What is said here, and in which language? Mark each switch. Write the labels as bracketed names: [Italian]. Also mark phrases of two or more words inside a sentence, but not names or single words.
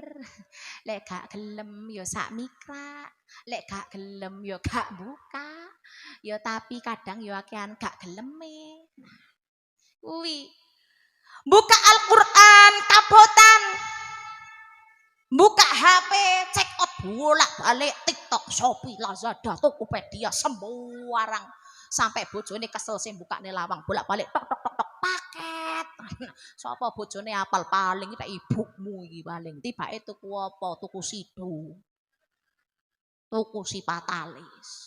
[Javanese] Lek gak gelem ya sak mikra. Lek gak gelem ya gak buka. Ya tapi kadang ya akean gak geleme. Nah, kuwi. Buka Al-Qur'an kabotan. Buka HP, [English] check out [Javanese] bolak-balik TikTok, Shopee, Lazada, Tokopedia, sembarang. Sampai bojone kesel sing bukane lawang bolak-balik tok tok tok tok paket. Sapa bojone apal paling tak ibumu iki paling. Tibake tuku apa? Tuku sido. Tuku sipatalis.